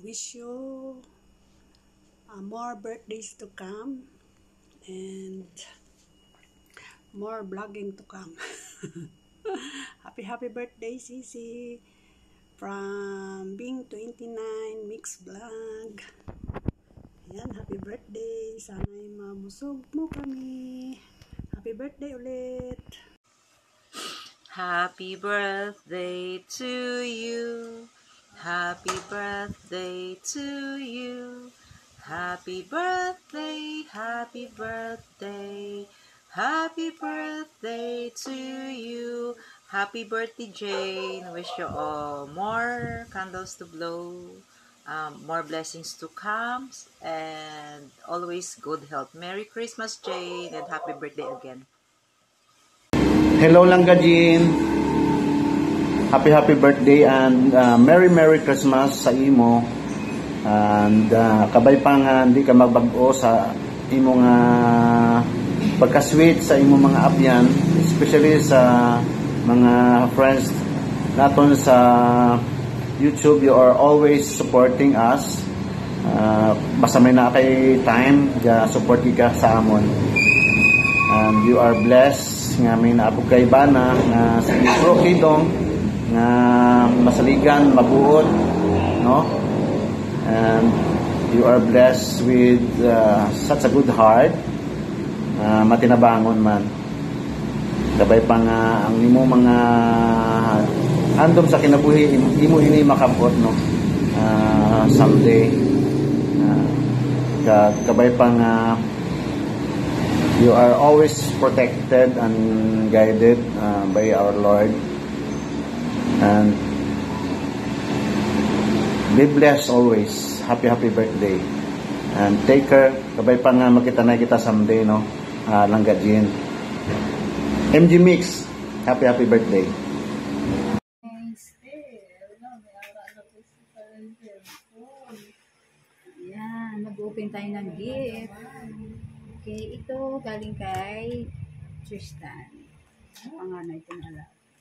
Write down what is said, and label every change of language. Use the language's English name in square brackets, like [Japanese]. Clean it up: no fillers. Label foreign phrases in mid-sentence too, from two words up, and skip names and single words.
[English] wish you more birthdays to come and more vlogging to come. Happy birthday, Sisi, from Bing 29 Mix Vlog. [Filipino] Ayan, [English] happy birthday. [Filipino] Sana'y mabusog mo kami. [English] Happy birthday ulit. Happy birthday to you. Happy birthday to you. Happy birthday, happy birthday. Happy birthday to you. Happy birthday, Jane. Wish you all more candles to blow, more blessings to come, and always good health. Merry Christmas, Jane, and happy birthday again. Hello Langga Jean. Happy birthday and Merry Christmas [Hiligaynon] sa imo. And kabay pa nga hindi ka magbag-o sa imong pagka-sweet sa imong mga abyan, especially sa mga friends naton sa YouTube. You are always supporting us. Basta may na kay time, support ka sa amon. [English] And you are blessed [Hiligaynon] nga may naabog kay bana nga sa Pro Kidong nga masaligan, mabuot, no? [English] And you are blessed with such a good heart, [Hiligaynon] matinabangon man. Sabay pa nga ang imo mga andom sa kinabuhi, imo ini makabot, no? [English] Someday. [Hiligaynon] Kabay pa nga [English] you are always protected and guided by our Lord. And be blessed always. Happy birthday. And take care. [Hiligaynon] Kabay pa nga makita na kita someday, no? Langga Jean. MG Mix. [English] Happy birthday. [Filipino] Ayan, mag-open tayo ng gift. Okay, ito galing kay Tristan. Ano ang ano ito na alam?